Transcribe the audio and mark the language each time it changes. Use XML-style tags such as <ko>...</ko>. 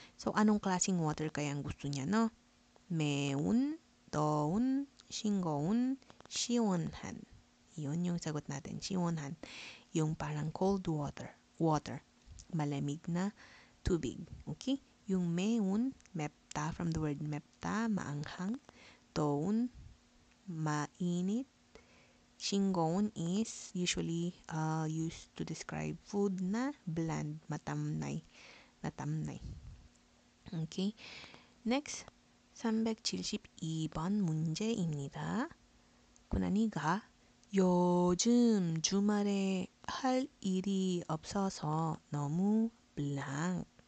<tl>So, anong klaseng water kaya ang gusto niya, no?</tl> <ko>매운, 더운, 싱거운, 시원한.</ko> <tl>Yun yung sagot natin. 시원한. Yung parang cold water. Water. Malamig na tubig. Okay? Yung 매운, 맵다, from the word 맵다, maanghang. 더운, mainit.</tl> <en>싱거운 is usually used to describe food na bland, matamnay.</en> <tl>Natamnay. Okay?</tl> <ko>Next, 372번 문제입니다. 고난이가 요즘 주말에 할 일이 없어서 너무 블랑.</ko>